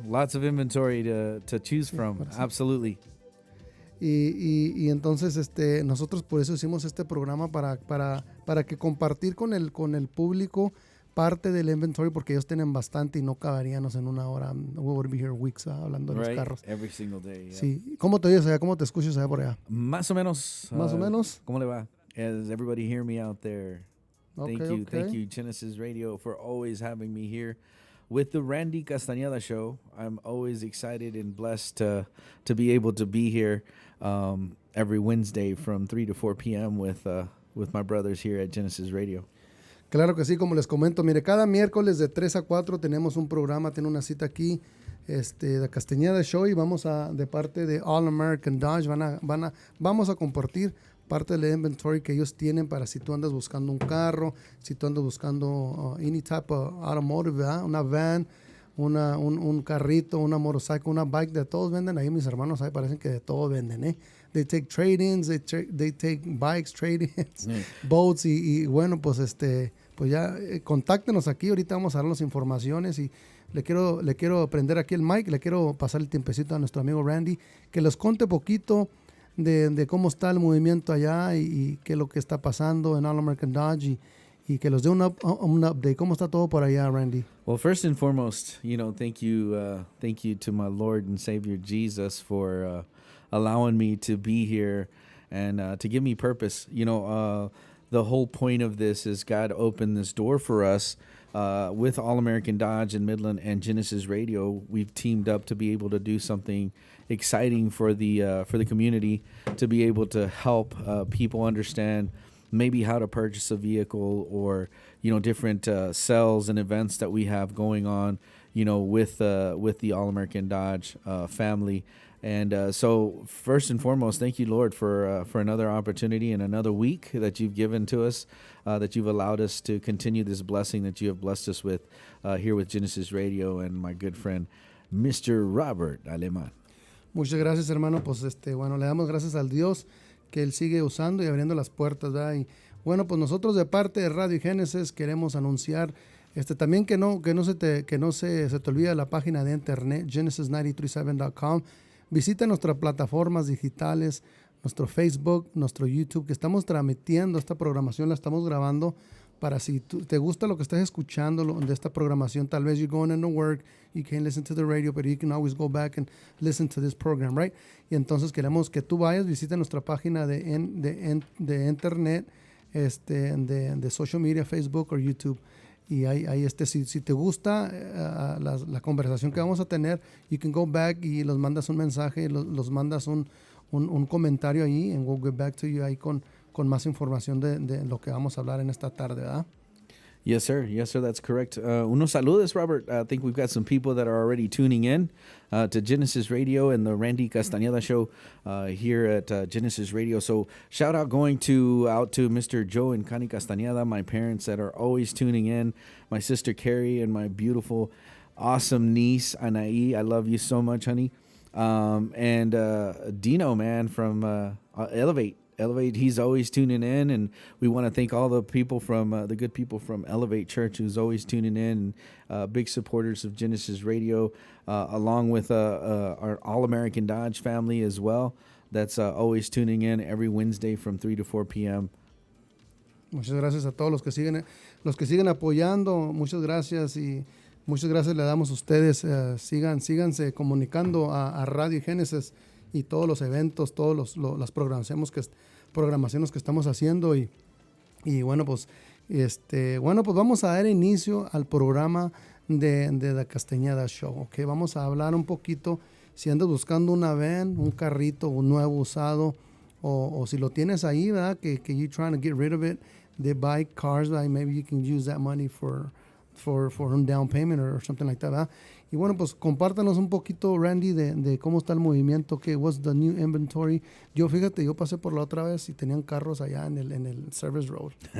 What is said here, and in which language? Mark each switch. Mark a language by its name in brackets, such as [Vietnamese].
[English] Lots of inventory to choose from. Absolutely. [Spanish] Y entonces nosotros por eso hicimos este programa para que compartir con el público parte del inventory porque ellos tienen bastante y no caberíamos en una hora. [English] We would be here weeks [Spanish] hablando de los carros. [English] Every single day. Yeah. [Spanish] Sí. ¿Cómo te oyes allá? ¿Cómo te escuchas allá por allá? Más o menos. Más o menos. ¿Cómo le va? [English] Does everybody hear me out there? Okay, Thank you, Genesis Radio, for always having me here with the Ramdy Casataneda Show. I'm always excited and blessed to be able to be here every Wednesday from 3 to 4 p.m. with my brothers here at Genesis Radio. [Spanish] Claro que sí, como les comento, mire, cada miércoles de 3 a 4 tenemos un programa, tiene una cita aquí, de Castañeda Show, y de parte de All American Dodge, vamos a compartir parte del inventory que ellos tienen para si tú andas buscando un carro, si tú andas buscando [English] any type of automotive, [Spanish] ¿verdad? Una van, un carrito, una motorcycle, una bike, de todos venden ahí, mis hermanos ahí parecen que de todo venden, ¿eh? [English] They take trade-ins, they take bikes, trade-ins, boats, [Spanish] y bueno, pues pues ya contáctenos aquí, ahorita vamos a dar las informaciones, y le quiero prender aquí el mic, le quiero pasar el tiempecito a nuestro amigo Ramdy, que les conte poquito de cómo está el movimiento allá y qué es lo que está pasando en All American Dodge, y que los dé un update. ¿Cómo está todo por allá, Ramdy? [English] Well, first and foremost, thank you to my Lord and Savior Jesus for allowing me to be here and to give me purpose. The whole point of this is God opened this door for us with All American Dodge and Midland and Genesis Radio. We've teamed up to be able to do something exciting for the community, to be able to help people understand maybe how to purchase a vehicle, or different sales and events that we have going on with the All American Dodge family. And so first and foremost, thank you, Lord, for another opportunity and another week that you've given to us, that you've allowed us to continue this blessing that you have blessed us with here with Genesis Radio and my good friend, Mr. Robert Aleman. [Spanish] Muchas gracias, hermano. Pues bueno, le damos gracias al Dios que Él sigue usando y abriendo las puertas, ¿verdad? Y bueno, pues nosotros de parte de Radio Génesis queremos anunciar también que no se te olvide la página de internet, genesis937.com. Visita nuestras plataformas digitales, nuestro Facebook, nuestro YouTube, que estamos transmitiendo esta programación, la estamos grabando para si te gusta lo que estás escuchando de esta programación. Tal vez [English] you're going into work, you can't listen to the radio, but you can always go back and listen to this program, right? [Spanish] Y entonces queremos que tú vayas, visita nuestra página de internet, de social media, Facebook o YouTube. Y ahí si te gusta la conversación que vamos a tener, [English] you can go back [Spanish] y los mandas un mensaje, los mandas un comentario ahí, [English] and we'll get back to you [Spanish] ahí con más información de lo que vamos a hablar en esta tarde, ¿verdad? [English] Yes, sir. That's correct. [Spanish] Unos saludos, [English] Robert. I think we've got some people that are already tuning in to Genesis Radio and the Ramdy Casataneda Show here at Genesis Radio. So shout out going out to Mr. Joe and Connie Castañeda, my parents that are always tuning in, my sister Carrie, and my beautiful, awesome niece, Anaí. I love you so much, honey. And Dino, man, from Elevate, he's always tuning in, and we want to thank all the people from the good people from Elevate Church who's always tuning in, big supporters of Genesis Radio, along with our All American Dodge family as well, that's always tuning in every Wednesday from 3 to 4 p.m. [Spanish] Muchas gracias a todos los que siguen apoyando. Muchas gracias, y muchas gracias le damos a ustedes. Síganse comunicando a Radio Génesis y todos los eventos, las programaciones que estamos haciendo, y bueno, pues vamos a dar inicio al programa de The Castañeda Show, ¿ok? Vamos a hablar un poquito, si andas buscando una van, un carrito, un nuevo usado, o si lo tienes ahí, ¿verdad? [English] Que you're trying to get rid of it, they buy cars, right? Maybe you can use that money for un down payment or something like that, ¿verdad? [Spanish] Y bueno, pues compártanos un poquito, Ramdy, de cómo está el movimiento, que [English] what's the new inventory. [Spanish] Yo pasé por la otra vez y tenían carros allá en el Service Road.